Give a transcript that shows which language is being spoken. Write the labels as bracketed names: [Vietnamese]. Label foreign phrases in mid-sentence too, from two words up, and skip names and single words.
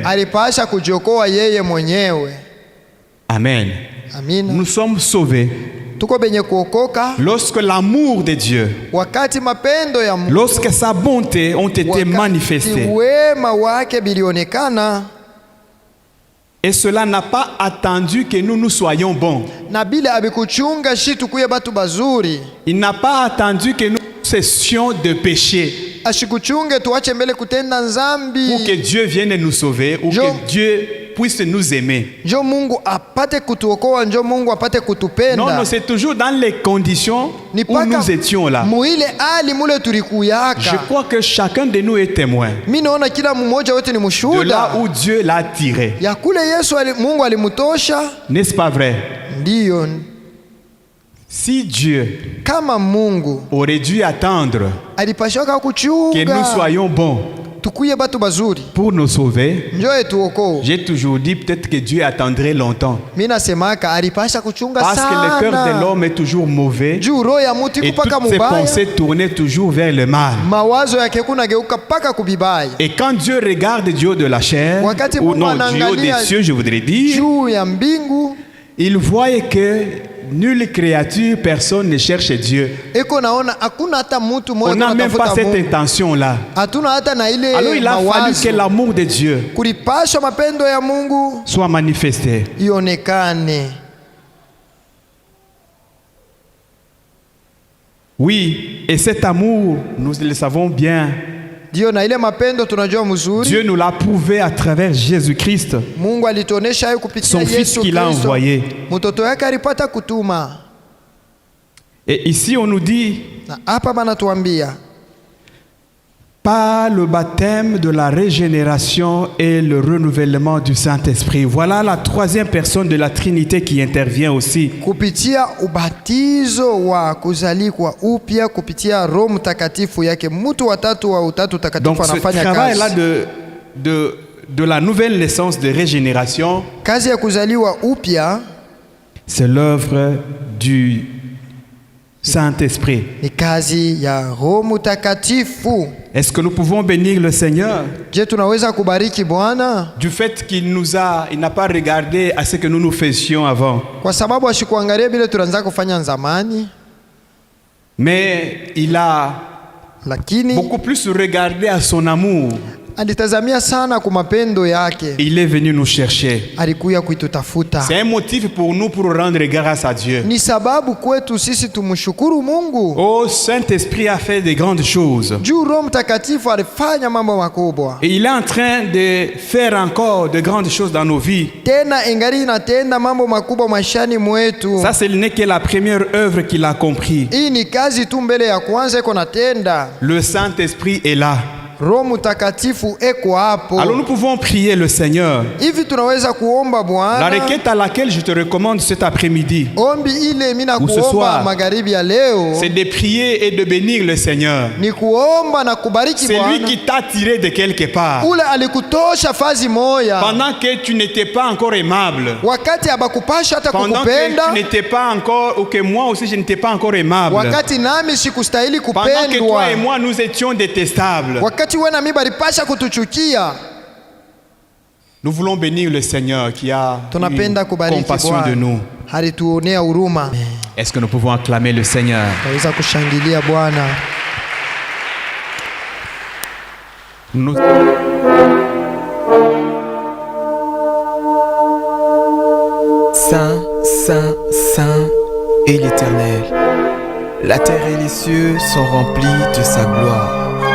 [Swahili] alipasha kujiokoa yeye mwenyewe. Amen. Amina. [French] Nous sommes sauvés [Swahili] Tuko benye kuokoka [French] lorsque l'amour de Dieu, [Swahili] wakati mapendo ya Mungu, [French] lorsque sa bonté ont été [Swahili] wakati [French] manifestées. [Swahili] wema wake bilionekana, [French] Et cela n'a pas attendu que nous soyons bons. [Swahili] na bila abikuchunga shi tukuye batu bazuri, [French] Il n'a pas attendu que nous cessions de pécher [Swahili] ashikuchunge tuache mbele kutenda nzambi, [French] pour que Dieu vienne nous sauver ou Je- que Dieu puisse nous aimer. [Swahili] njo Mungu apate kutuokoa, njo Mungu apate kutupenda. [French] Non, non, c'est toujours dans les conditions [Swahili] Ni [French] où [Swahili] paka [French] nous étions là. [Swahili] muile ali mule [French] Je [Swahili] tulikuyaka. [French] crois que chacun de nous est témoin [Swahili] Mimi naona kila mmoja wetu ni [French] de là [Swahili] mshuhuda [French] où Dieu l'a tiré. [Swahili] ya kule Mungu alimutosha. [French] N'est-ce pas vrai? [Swahili] Ndiyo, [French] Si Dieu [Swahili] kama Mungu [French] aurait dû attendre [Swahili] alipashaka [French] que nous [Swahili] kuchunga [French] soyons bons [Swahili] tukuye batu bazuri [French] pour nous sauver. [Swahili] njo etuokoe. [French] J'ai toujours dit peut-être que Dieu attendrait longtemps. [Swahili] Mimi nasemaka alipasha kuchunga [French] Parce que le cœur de [Swahili] sana [French] l'homme est toujours mauvais [Swahili] juu roho ya mutu [French] et [Swahili] iko paka [French] toutes ses [Swahili] mubaya, [French] pensées tournaient toujours vers le mal. [Swahili] mawazo yake kunageuka paka kubibaya. [French] Et quand Dieu regarde Dieu de la chair, [Swahili] Wakati [French] ou [Swahili] Mungu [French] non, Dieu [Swahili] anaangalia [French] des cieux, je voudrais dire, [Swahili] juu ya mbingu [French] il voit que nulle créature, personne ne cherche Dieu. [Swahili] eko naona hakuna hata mtu [French] On [Swahili] mmoja [French] n'a même pas [Swahili] anatafuta [French] cette [Swahili] Mungu. [French] intention-là. [Swahili] Hatuna hata na ile [French] Alors il a fallu [Swahili] mawazo. [French] que l'amour de Dieu [Swahili] Kulipashwa mapendo ya Mungu [French] soit manifesté. [Swahili] ionekane. [French] Oui, et cet amour, nous le savons bien, [Swahili] Ndio, na ile mapendo tunajua mzuri. [French] Dieu nous l'a prouvé à travers Jésus-Christ, [Swahili] Mungu alituonesha hayo kupitia [French] son fils [Swahili] Yesu [French] qu'il a [Swahili] Kristo. [French] envoyé. [Swahili] Mtoto wake alipata kutuma. [French] Et ici on nous dit, [Swahili] Na hapa banatuambia [French] par le baptême de la régénération et le renouvellement du Saint-Esprit. Voilà la troisième personne de la Trinité qui intervient aussi. [Swahili] kupitia ubatizo wa kuzalikwa upya kupitia Roho Mtakatifu yake, mtu watatu wa utatu takatifu [French] Donc ce [Swahili] anafanya [French] travail-là [Swahili] kazi. [French] de la nouvelle naissance de régénération, [Swahili] Kazi ya kuzaliwa upya [French] c'est l'œuvre du Saint-Esprit. [Swahili] ni kazi ya Roho Mtakatifu. [French] Est-ce que nous pouvons bénir le Seigneur [Swahili] Je, tunaweza kubariki Bwana [French] du fait qu'il n'a pas regardé à ce que nous faisions avant, [Swahili] kwa sababu ashikuangalia bila tunaanza kufanya zamani, [French] mais il a [Swahili] lakini [French] beaucoup plus regardé à son amour. [Swahili] alitazamia sana kwa mapendo yake, [French] Il est venu nous chercher. [Swahili] alikuya kuitutafuta. [French] C'est un motif pour nous pour rendre grâce à Dieu. [Swahili] Ni sababu kwetu sisi tumshukuru Mungu. [French] Oh, Saint-Esprit a fait de grandes choses. [Swahili] Juu Roho Mtakatifu alifanya mambo makubwa. [French] Et il est en train de faire encore de grandes choses dans nos vies. [Swahili] Tena ingali inatenda mambo makubwa maishani mwetu. [French] Ça, ce n'est que la première œuvre qu'il a compris. [Swahili] Hii ni kazi tu mbele ya kwanza iko natenda. [French] Le Saint-Esprit est là. [Swahili] Roho Mtakatifu eko hapo. [French] Alors nous pouvons prier le Seigneur. [Swahili] Hivi tunaweza kuomba [French] La [Swahili] Bwana. [French] requête à laquelle je te recommande cet après-midi, [Swahili] Ombi ile mimi [French] Ou ce [Swahili] nakuomba [French] soir. [Swahili] magharibi ya leo [French] c'est de prier et de bénir le Seigneur. [Swahili] ni kuomba na kubariki [French] C'est lui [Swahili] Bwana. [French] qui t'a tiré de quelque part. [Swahili] Ule alikutosha fazi moya. [French] Pendant que tu n'étais pas encore aimable. [Swahili] Wakati abakupasha hata [French] Pendant que [Swahili] kukupenda. [French] tu n'étais pas encore, ou que moi aussi je n'étais pas encore aimable. [Swahili] Wakati nami sikustahili [French] Pendant que toi [Swahili] kupendwa. [French] et moi nous étions détestables. [Swahili] Wakati wewe na mimi balipasha kutuchukia. [French] Nous voulons bénir le Seigneur qui a [Swahili] Tunapenda [French] eu [Swahili] kubariki [French] compassion [Swahili] Bwana. [French] de nous. [Swahili] Alituonea huruma. [French] Est-ce que nous pouvons acclamer le Seigneur? [Swahili] Tunaweza kushangilia Bwana. [French] Nous... Saint, Saint, Saint est l'Éternel. La terre et les cieux sont remplis de sa gloire.